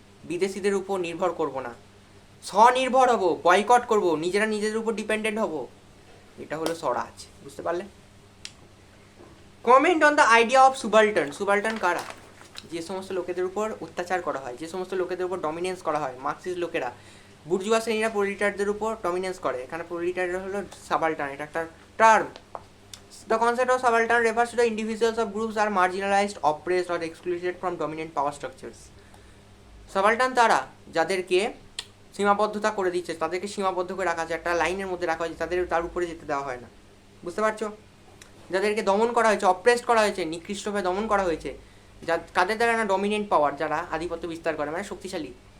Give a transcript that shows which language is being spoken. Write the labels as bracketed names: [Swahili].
[Bangla] বিদেশিদের উপর নির্ভর করব না, স্বনির্ভর হব, বয়কট করব, নিজেদের উপর ডিপেন্ডেন্ট হব, এটা হলো স্বরাজ। বুঝতে পারলে? [English] Comment on the idea of subaltern. [Bangla] সুবাল্টার্ন কারা? যে সমস্ত লোকেদের উপর অত্যাচার করা হয়, যে সমস্ত লোকেদের উপর ডমিনেন্স করা হয়। মার্কসিস্ট লোকেরা, বুর্জুয়া শ্রেণীরা প্রোলিটারদের উপর ডমিনেন্স করে, এখানে প্রোলিটাররা হলো সাবাল্টার্ন, এটা একটা term. [English] The concept of subaltern refers to the individuals of groups are marginalized, oppressed or excluded from dominant power structures. [Bangla] সাবাল্টার্ন তারা যাদেরকে সীমাবদ্ধতা করে দিচ্ছে, তাদেরকে সীমাবদ্ধ করে রাখা আছে, একটা লাইনের মধ্যে রাখা হয়েছে, তার উপরে যেতে দেওয়া হয় না। বুঝতে পারছো? যাদেরকে দমন করা হয়েছে, অপ্রেসড করা হয়েছে, নিকৃষ্টভাবে দমন করা হয়েছে, কাদের দ্বারা না ডমিনেন্ট পাওয়ার, যারা আধিপত্য বিস্তার করে, মানে শক্তিশালী।